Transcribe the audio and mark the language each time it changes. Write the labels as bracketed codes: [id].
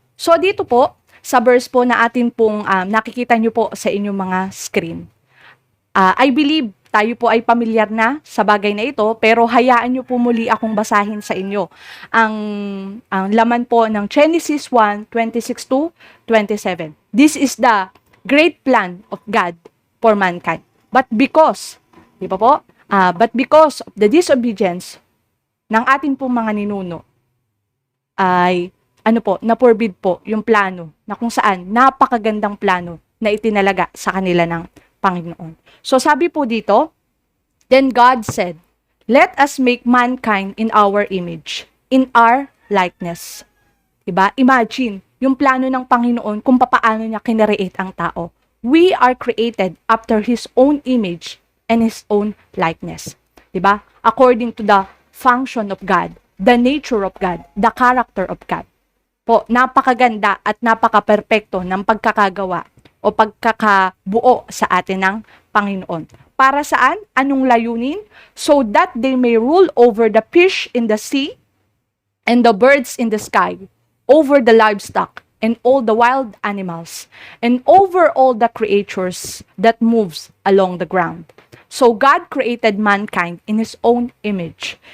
[tl] So, dito po, sa verse po na atin pong nakikita nyo po sa inyong mga screen. I believe tayo po ay pamilyar na sa bagay na ito, pero hayaan nyo po muli akong basahin sa inyo ang laman po ng Genesis 1:26-27. [en] This is the great plan of God for mankind. But because of the disobedience [tl] ng ating pong mga ninuno, ay na-forbid po yung plano na kung saan napakagandang plano na itinalaga sa kanila ng Panginoon. So sabi po dito, [en] then God said, let us make mankind in our image, in our likeness. [tl] Diba? Imagine, yung plano ng Panginoon kung papaano niya kinereate ang tao. [en] We are created after His own image and His own likeness. [tl] Diba? [en] According to the function of God, the nature of God, the character of God. [tl] Po, napakaganda at napaka-perpekto ng pagkakagawa o pagkakabuo sa atin ng Panginoon. Para saan? Anong layunin? [en] So that they may rule over the fish in the sea and the birds in the sky, over the livestock and all the wild animals, and over all the creatures that moves along the ground. So God created mankind in His own image.